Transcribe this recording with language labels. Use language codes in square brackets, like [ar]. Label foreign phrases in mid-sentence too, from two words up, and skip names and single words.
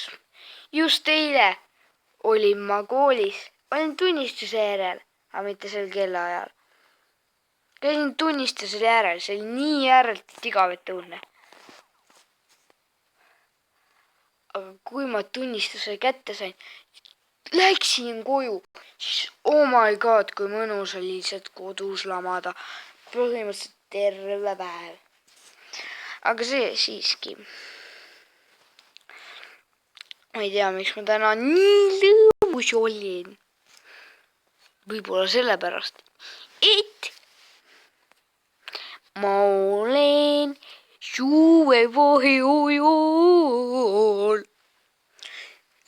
[et] Just eile olin ma koolis, olin tunnistuse järel, aga mitte sel kellaajal. Käisin tunnistusel järel, see oli nii järelt igav, et õudne. Aga kui ma tunnistuse kätte sain, läksin koju, siis [en] oh my god, [et] kui mõnus oli lihtsalt kodus lamada. Põhimõtteliselt terve päev. Aga see siiski. Ma ei tea, miks ma täna nii lõbus olin. Võib-olla sellepärast, et ma olen suvevaheajal.